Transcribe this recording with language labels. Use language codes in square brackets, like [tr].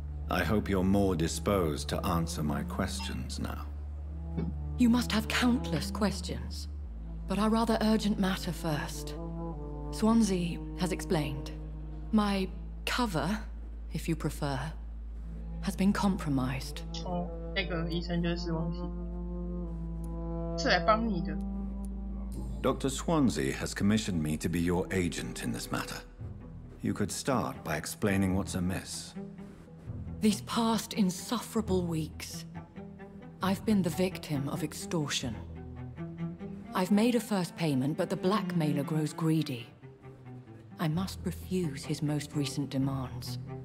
[en] I hope you're more disposed to answer my questions now. You must have countless questions. but our rather urgent matter first. Swansea has explained. My cover, if you prefer, has been compromised. [zh] 哦，那个医生就是死亡系，是来帮你的。 [en] Dr. Swansea has commissioned me to be your agent in this matter. You could start by explaining what's amiss. These past insufferable weeks, I've been the victim of extortion. I've made a first payment, but the blackmailer grows greedy. I must refuse his most recent demands.